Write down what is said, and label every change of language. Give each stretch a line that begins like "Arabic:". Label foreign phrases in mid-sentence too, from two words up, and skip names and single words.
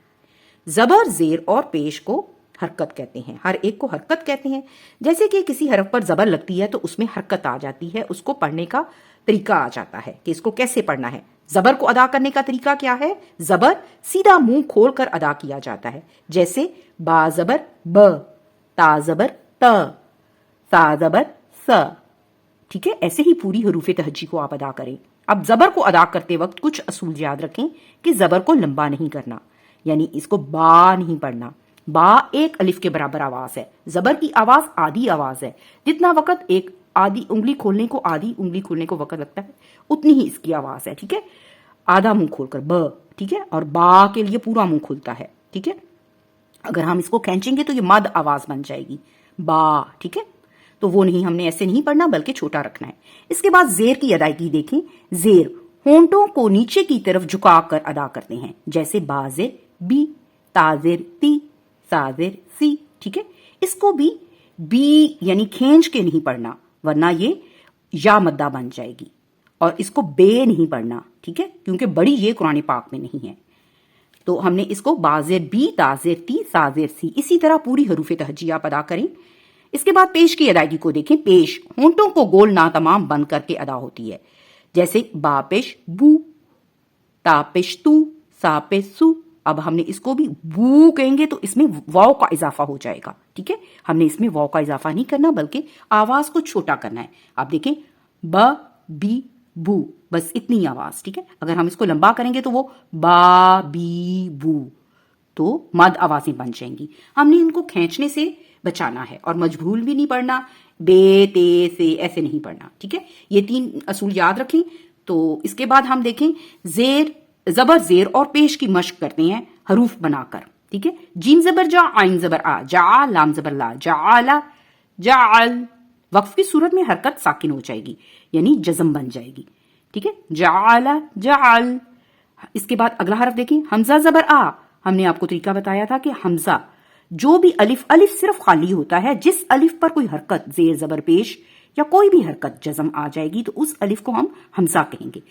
Urdu: زبر زیر اور پیش کو حرکت کہتے ہیں. ہر ایک کو حرکت کہتے ہیں. جیسے کہ کسی حرف پر زبر لگتی ہے تو اس میں حرکت آ جاتی ہے، اس کو پڑھنے کا طریقہ آ جاتا ہے کہ اس کو کیسے پڑھنا ہے. زبر کو ادا کرنے کا طریقہ کیا ہے؟ زبر سیدھا منہ کھول کر ادا کیا جاتا ہے. جیسے با زبر ب، تا زبر ت، سا زبر س. ٹھیک ہے، ایسے ہی پوری حروف تہجی کو آپ ادا کریں. اب زبر کو ادا کرتے وقت کچھ اصول یاد رکھیں کہ زبر کو لمبا نہیں کرنا، یعنی اس کو با نہیں پڑھنا. با ایک الف کے برابر آواز ہے. زبر کی آواز آدھی آواز ہے. جتنا وقت ایک آدھی انگلی کھولنے کو وقت لگتا ہے اتنی ہی اس کی آواز ہے. ٹھیک ہے، آدھا منہ کھول کر ب. ٹھیک ہے، اور با کے لیے پورا منہ کھلتا ہے. ٹھیک ہے، اگر ہم اس کو کھینچیں گے تو یہ مد آواز بن جائے گی با. ٹھیک ہے، تو وہ نہیں، ہم نے ایسے نہیں پڑھنا بلکہ چھوٹا رکھنا ہے. اس کے بعد زیر کی ادائیگی دیکھیں. زیر ہونٹوں کو نیچے کی طرف جھکا کر ادا کرتے ہیں. جیسے با زیر بی، تا زیر تی، سا زیر سی. ٹھیک ہے، اس کو بھی بی یعنی کھینچ کے نہیں پڑھنا ورنہ یہ یا مدہ بن جائے گی. اور اس کو بے نہیں پڑھنا. ٹھیک ہے، کیونکہ بڑی یہ قرآن پاک میں نہیں ہے. تو ہم نے اس کو با زیر بی، تا زیر تی، سا زیر سی. اسی طرح پوری حروف تہجی آپ ادا کریں. اس کے بعد پیش کی ادائیگی کو دیکھیں. پیش ہونٹوں کو گول ناتمام بند کر کے ادا ہوتی ہے. جیسے با پیش بو، تا پیش تو، سا پیش سو. اب ہم نے اس کو بھی بو کہیں گے تو اس میں واو کا اضافہ ہو جائے گا. ٹھیک ہے، ہم نے اس میں واو کا اضافہ نہیں کرنا بلکہ آواز کو چھوٹا کرنا ہے. آپ دیکھیں ب بی بو، بس اتنی آواز. ٹھیک ہے، اگر ہم اس کو لمبا کریں گے تو وہ با بی بو، تو مد آوازیں بن جائیں گی. ہم نے ان کو کھینچنے سے بچانا ہے اور مجبور بھی نہیں پڑھنا، بے تے سے ایسے نہیں پڑھنا. ٹھیک ہے، یہ 3 اصول یاد رکھیں. تو اس کے بعد ہم دیکھیں زبر زیر اور پیش کی مشق کرتے ہیں حروف بنا کر. ٹھیک ہے، جیم زبر جا، عین زبر آ، جا، لام زبر لا، جعل، جعل. وقف کی صورت میں حرکت ساکن ہو جائے گی یعنی جزم بن جائے گی. ٹھیک ہے، جعل جعل. اس کے بعد اگلا حرف دیکھیں، حمزہ زبر آ. ہم نے آپ کو طریقہ بتایا تھا کہ حمزہ جو بھی الف صرف خالی ہوتا ہے، جس الف پر کوئی حرکت زیر زبر پیش یا کوئی بھی حرکت جزم آ جائے گی تو اس الف کو ہم حمزہ کہیں گے.